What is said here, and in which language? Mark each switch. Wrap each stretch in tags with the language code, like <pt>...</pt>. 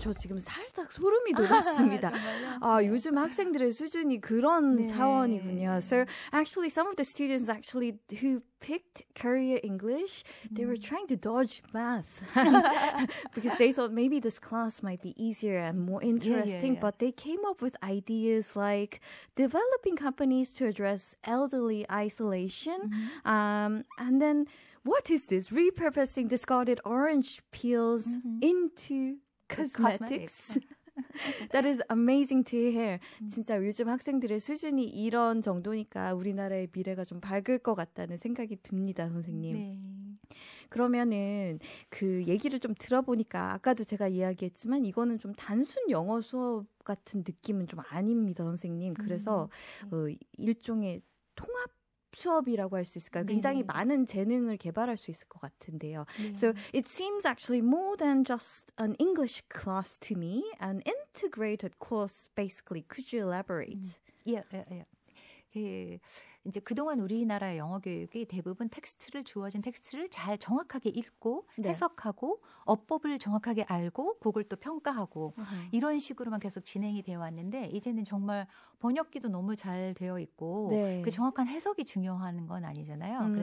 <ko>저 지금 살짝 소름이 돋았습니다. 네. 요즘 학생들의 수준이 그런 네. 차원이군요.</ko> <en>So actually some of the students actually who picked Korea English, they were trying to dodge math because they thought maybe this class might be easier and more interesting, yeah. but they came up with ideas like developing companies to address elderly isolation, and then what is this? Repurposing discarded orange peels into cosmetics. That is amazing to hear.</en> <ko>진짜 요즘 학생들의 수준이 이런 정도니까 우리나라의 미래가 좀 밝을 것 같다는 생각이 듭니다, 선생님. 네. 그러면은 그 얘기를 좀 들어보니까 아까도 제가 이야기했지만 이거는 좀 단순 영어 수업 같은 느낌은 좀 아닙니다, 선생님. 그래서 일종의 통합 수업이라고 할 수 있을까요? 굉장히 많은 재능을 개발할 수 있을 것 같은데요.</ko> <en>So it seems actually more than just an English class to me, an integrated course basically. Could you elaborate? Yeah.</en> <ko>이제 그동안 우리나라 영어 교육이 대부분 주어진 텍스트를 잘 정확하게 읽고 해석하고 어법을 정확하게 알고 그걸 또 평가하고 이런 식으로만 계속 진행이 되어 왔는데 이제는 정말 번역기도 너무 잘 되어 있고 그 정확한 해석이 중요한 건 아니잖아요.</ko>